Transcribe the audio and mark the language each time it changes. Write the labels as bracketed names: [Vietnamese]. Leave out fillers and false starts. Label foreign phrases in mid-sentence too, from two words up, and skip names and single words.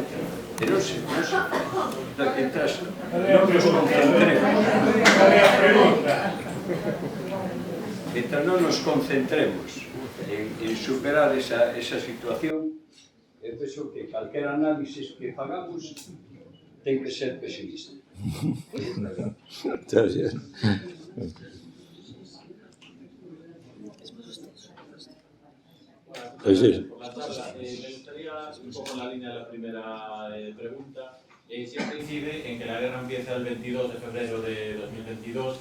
[Galician] Pero non se non nos concentremos. Mientras non nos concentremos en superar esa situación, eu penso que calquera análisis que fagamos ten que ser pesimista. [Spanish] Me gustaría, un poco en la línea de la primera pregunta, siempre incide en que la guerra empieza el 22 de febrero de 2022.